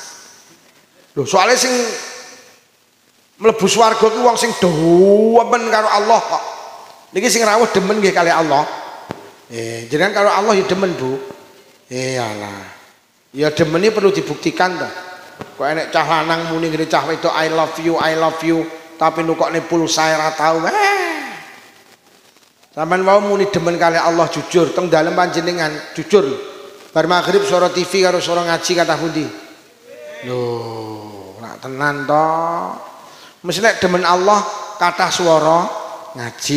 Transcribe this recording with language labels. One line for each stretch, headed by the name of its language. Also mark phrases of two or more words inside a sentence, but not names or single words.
Javanese: Lho, soalnya sing mlebu swarga ki wong sing demen karo Allah kok. Niki sing rawuh demen nggih kali Allah. Jenengan karo Allah ya demen, Bu. Iyalah. Ya demen iki perlu dibuktikan to. Kok enek cah lanang muni ngene cah wedok
English: I love you,
Javanese: tapi nukokne pulsa ora tau. Sampeyan mau muni demen kali Allah jujur, teng dalem panjenengan jujur. Bar magrib suara TV karo suara ngaji kata pundi? Lho, ora tenan to. Mesti nek demen Allah kathah swara ngaji.